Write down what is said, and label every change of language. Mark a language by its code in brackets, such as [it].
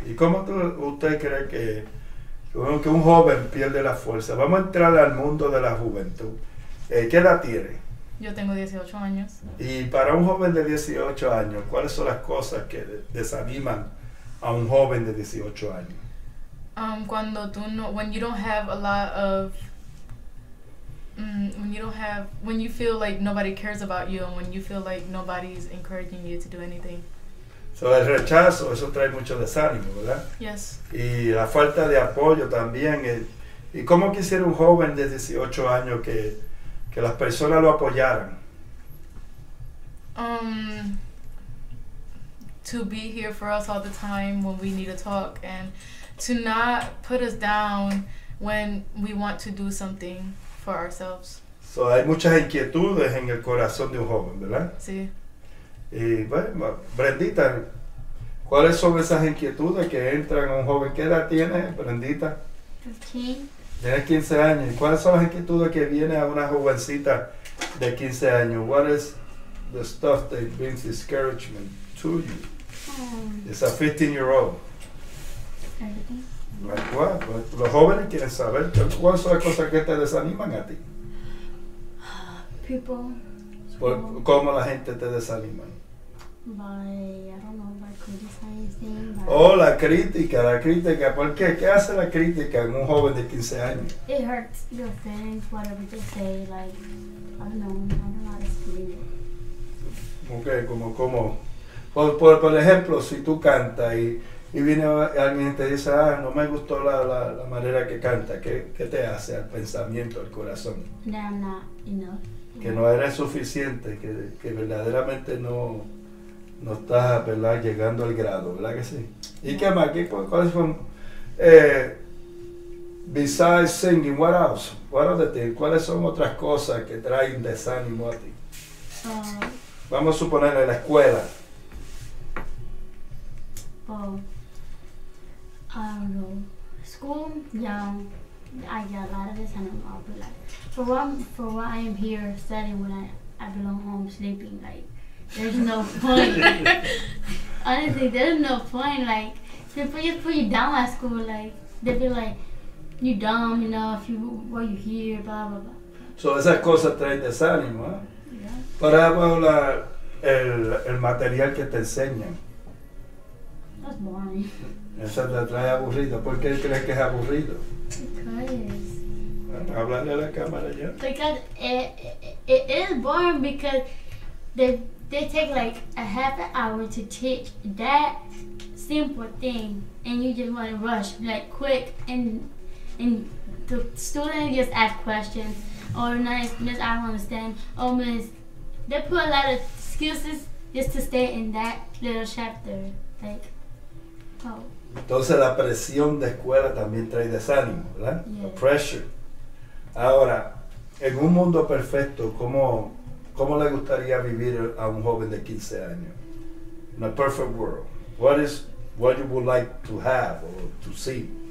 [es] ¿Y cómo usted cree que un joven pierde la fuerza? Vamos a entrar al mundo de la juventud. ¿Qué edad tiene? Yo tengo 18 años. Y para un joven de 18 años, ¿cuáles son las cosas que desaniman a un joven de 18 años? Cuando [en] when you don't have a lot of, when you feel like nobody cares about you and when you feel like nobody's encouraging you to do anything. [es] So, el rechazo, eso trae mucho desánimo, ¿verdad? [en] Yes. [es] Y la falta de apoyo también. ¿Y cómo quisiera un joven de 18 años que las personas lo apoyaran? [en] To be here for us all the time when we need to talk and to not put us down when we want to do something for ourselves. [es] So, hay muchas inquietudes en el corazón de un joven, ¿verdad? Sí. Y bueno, Brendita, ¿cuáles son esas inquietudes que entran a un joven? ¿Qué edad tienes, Brendita? 15. Tienes 15 años. ¿Y cuáles son las inquietudes que vienen a una jovencita de 15 años? [en] What is the stuff that brings discouragement to you? It's a 15-year-old. Everything. Like what? [es] Los jóvenes quieren saber cuáles son las cosas que te desaniman a ti. [en] People. [es] ¿Cómo la gente te desanima? [en] By criticizing. [es] La crítica. ¿Por qué? ¿Qué hace la crítica en un joven de 15 años? [en] It hurts your feelings, whatever they say, like, I don't know how to explain it. [es] Como por ejemplo, si tú cantas y viene alguien y te dice, no me gustó la manera que canta, ¿qué te hace al pensamiento, al corazón? [en] That I'm not enough. [es] Que no eres suficiente, que verdaderamente no estás, ¿verdad?, llegando al grado, ¿verdad que sí? ¿Y qué más? ¿Cuáles son? [en] Besides singing, what else? What other things? [es] ¿Cuáles son otras cosas que traen desánimo a ti? Vamos a suponer en la escuela. [en] I don't know. School, yeah, I get a lot of this. I don't know, but like, for what I am here studying when I belong home sleeping, like, there's no point. Honestly, there's no point. Like, people just put you down at school. Like, they be like, you dumb, what you hear, blah blah blah. [es] So esas cosas traen desánimo, ¿eh? [en] Yeah. [es] Para hablar el material que te enseñan. [en] That's boring. [es] Eso te trae aburrido. ¿Por qué crees que es aburrido? [en] Because. [es] Bueno, hablarle a la cámara ya. [en] Because it is boring because they take like a half an hour to teach that simple thing and you just want to rush like quick and the student just ask questions or miss I don't understand or miss they put a lot of excuses just to stay in that little chapter like Oh, [es] Entonces la presión de escuela también trae desánimo, ¿verdad? [en] Yeah. The pressure. [es] Ahora, en un mundo perfecto, ¿cómo le gustaría vivir a un joven de 15 años? [en] In a perfect world, what you would like to have or to see?